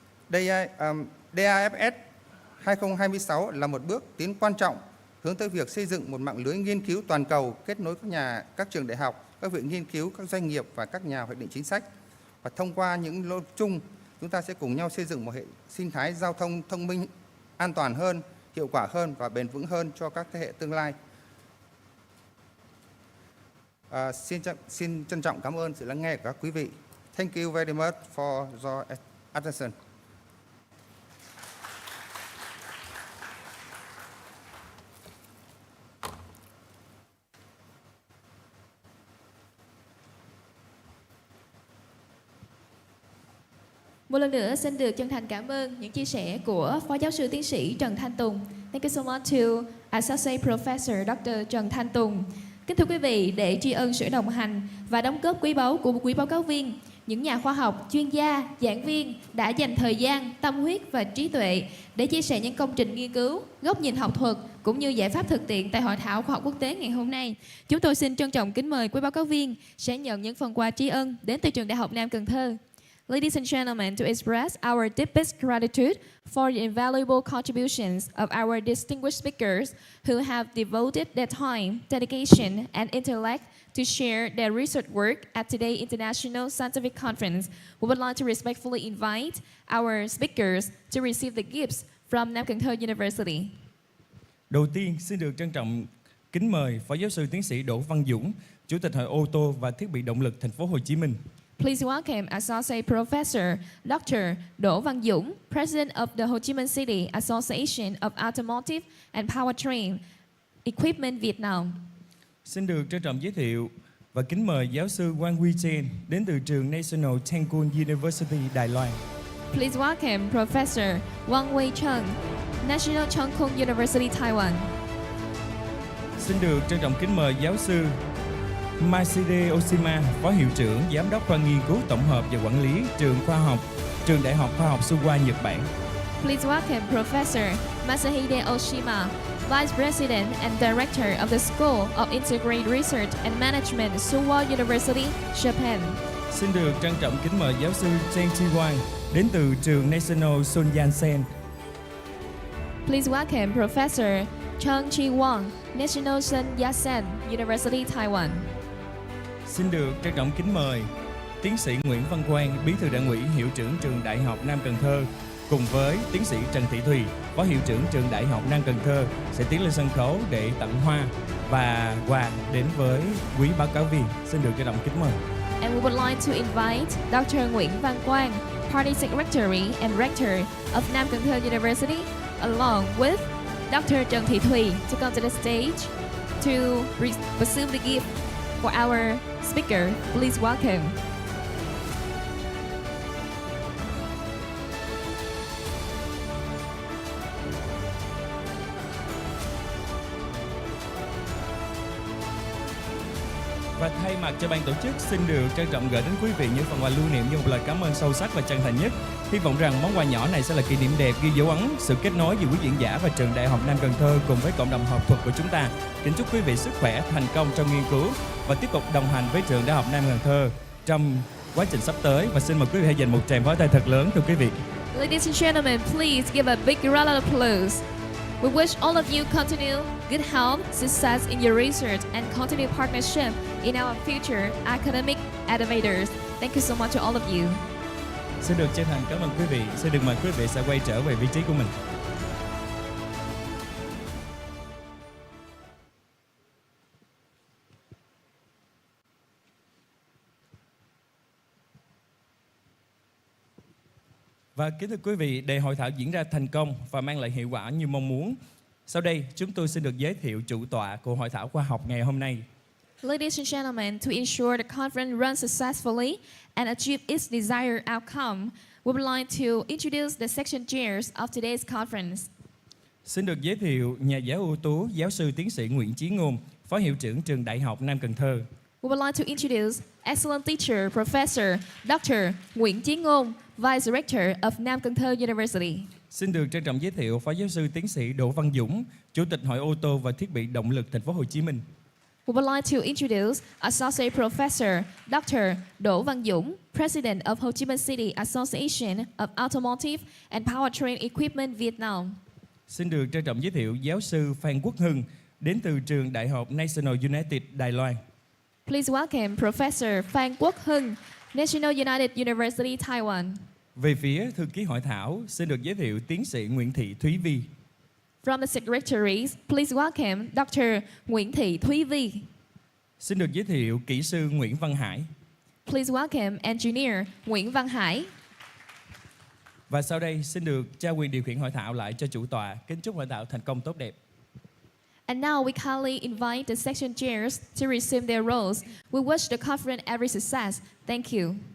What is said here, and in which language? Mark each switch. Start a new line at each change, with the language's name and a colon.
Vietnamese: Dafsmt 2026 là một bước tiến quan trọng hướng tới việc xây dựng một mạng lưới nghiên cứu toàn cầu kết nối các trường đại học, các viện nghiên cứu, các doanh nghiệp và các nhà hoạch định chính sách. Và thông qua những lô chung, chúng ta sẽ cùng nhau xây dựng một hệ sinh thái giao thông thông minh an toàn hơn, hiệu quả hơn và bền vững hơn cho các thế hệ tương lai. Xin trân trọng cảm ơn sự lắng nghe của các quý vị.
English: Thank you very much for your attention.
Vietnamese: Một lần nữa xin được chân thành cảm ơn những chia sẻ của Phó Giáo sư Tiến sĩ Trần Thanh Tùng.
English: Thank you so much to Associate Professor Dr. Trần Thanh Tùng.
Vietnamese: Kính thưa quý vị, để tri ân sự đồng hành và đóng góp quý báu của quý báo cáo viên, những nhà khoa học, chuyên gia, giảng viên đã dành thời gian, tâm huyết và trí tuệ để chia sẻ những công trình nghiên cứu, góc nhìn học thuật cũng như giải pháp thực tiễn tại Hội thảo Khoa học Quốc tế ngày hôm nay. Chúng tôi xin trân trọng kính mời quý báo cáo viên sẽ nhận những phần quà tri ân đến từ Trường Đại học Nam Cần Thơ.
English: Ladies and gentlemen, to express our deepest gratitude for the invaluable contributions of our distinguished speakers who have devoted their time, dedication, and intellect to share their research work at today's International Scientific Conference, we would like to respectfully invite our speakers to receive the gifts from Nam Cần Thơ University.
Vietnamese: Đầu tiên, xin được trân trọng kính mời Phó Giáo sư Tiến sĩ Đỗ Văn Dũng, Chủ tịch Hội ô tô và thiết bị động lực Thành phố Hồ Chí Minh.
English: Please welcome Associate Professor Dr. Đỗ Văn Dũng, President of the Ho Chi Minh City Association of Automotive and Powertrain Equipment Việt Nam.
Vietnamese: Xin được trân trọng giới thiệu và kính mời giáo sư Wang Hui-chen đến từ trường National Chengkung University, Đài Loan.
English: Please welcome Professor Wang Hui-chen, National Chengkung University, Taiwan.
Vietnamese: Xin được trân trọng kính mời giáo sư Maside Oshima, Phó Hiệu trưởng, Giám đốc khoa nghiên cứu tổng hợp và quản lý Trường Đại học Khoa học Suwa, Nhật Bản.
English: Please welcome Professor Masahide Oshima, Vice President and Director of the School of Integrated Research and Management, Suwa University, Japan.
Vietnamese: Xin được trân trọng kính mời giáo sư Chen Chi-wang đến từ trường National Sun Yat-sen.
English: Please welcome Professor Cheng Chi-wang, National Sun Yat-sen University, Taiwan.
Vietnamese: Xin được trân trọng kính mời tiến sĩ Nguyễn Văn Quang, Bí thư Đảng ủy, Hiệu trưởng Trường Đại học Nam Cần Thơ, cùng với tiến sĩ Trần Thị Thùy, Phó Hiệu trưởng Trường Đại học Nam Cần Thơ sẽ tiến lên sân khấu để tặng hoa và quà đến với quý báo cáo viên. Xin được trân trọng kính mời.
English: And we would like to invite Dr. Nguyễn Văn Quang, Party Secretary and Rector of Nam Cần Thơ University, along with Dr. Trần Thị Thùy to come to the stage to receive the gift for our speaker. Please welcome.
Vietnamese: Và thay mặt cho ban tổ chức, xin được trân trọng gửi đến quý vị những phần quà lưu niệm như một lời cảm ơn sâu sắc và chân thành nhất. Hy vọng rằng món quà nhỏ này sẽ là kỷ niệm đẹp, ghi dấu ấn sự kết nối giữa quý diễn giả và Trường Đại học Nam Cần Thơ cùng với cộng đồng học thuật của chúng ta. Kính chúc quý vị sức khỏe, thành công trong nghiên cứu và tiếp tục đồng hành với Trường Đại học Nam Cần Thơ trong quá trình sắp tới. Và xin mời quý vị hãy dành một tràng pháo tay thật lớn thưa quý vị.
English: Ladies and gentlemen, please give a big round of applause. We wish all of you continue good health, success in your research, and continue partnership in our future academic elevators. Thank you so much to all of you.
Vietnamese: Xin được chân thành cảm ơn quý vị. Xin được mời quý vị sẽ quay trở về vị trí của mình. Và kính thưa quý vị, để hội thảo diễn ra thành công và mang lại hiệu quả như mong muốn, sau đây chúng tôi xin được giới thiệu chủ tọa của Hội thảo khoa học ngày hôm nay.
English: Ladies and gentlemen, to ensure the conference runs successfully and achieve its desired outcome, we would like to introduce the section chairs of today's conference.
Vietnamese: Xin được giới thiệu nhà giáo ưu tú, giáo sư tiến sĩ Nguyễn Chí Ngôn, Phó Hiệu trưởng Trường Đại học Nam Cần Thơ.
English: We would like to introduce excellent teacher, Professor Dr. Nguyễn Chí Ngôn, Vice Rector of Nam Cần Thơ University.
Vietnamese: Xin được trân trọng giới thiệu Phó Giáo sư Tiến sĩ Đỗ Văn Dũng, Chủ tịch Hội ô tô và thiết bị động lực Thành phố Hồ Chí Minh.
English: We would like to introduce Associate Professor Dr. Đỗ Văn Dũng, President of Ho Chi Minh City Association of Automotive and Powertrain Equipment Việt Nam.
Vietnamese: Xin được trân trọng giới thiệu Giáo sư Phan Quốc Hưng, đến từ Trường Đại học National United Đài Loan.
English: Please welcome Professor Phan Quốc Hưng, National United University, Taiwan.
Vietnamese: Về phía thư ký hội thảo, xin được giới thiệu Tiến sĩ Nguyễn Thị Thúy Vi.
English: From the secretaries, please welcome Dr. Nguyễn Thị Thúy Vi.
Vietnamese: Xin được giới thiệu kỹ sư Nguyễn Văn Hải.
English: Please welcome Engineer Nguyễn Văn Hải.
Vietnamese: Và sau đây xin được trao quyền điều khiển hội thảo lại cho chủ tọa. Kính chúc hội thảo thành công tốt đẹp.
English: And now we kindly invite the section chairs to resume their roles. We wish the conference every success. Thank you.